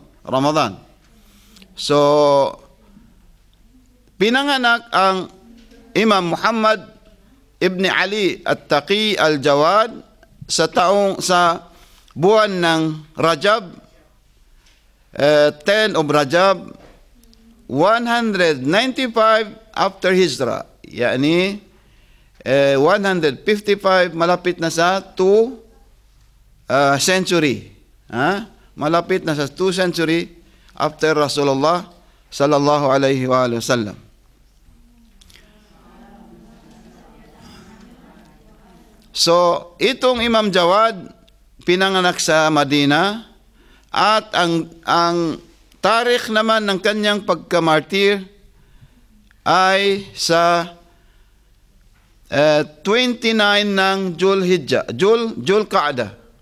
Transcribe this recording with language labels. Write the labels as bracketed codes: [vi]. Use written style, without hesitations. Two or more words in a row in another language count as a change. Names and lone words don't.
[tl] Ramadan. So, pinanganak ang Imam Muhammad Ibn Ali At-Taqi Al-Jawad sa buwan ng Rajab, 10 of Rajab, 195 after Hijrah. Yani, 155, malapit na sa 2 century. Malapit na sa 2 [en] century after [tl] Rasulullah [ar] صلى الله عليه وسلم. [tl] So, itong Imam Jawad pinanganak sa Madina at ang tarikh naman ng kanyang pagkamartir ay sa 29 ng Julqa'dah.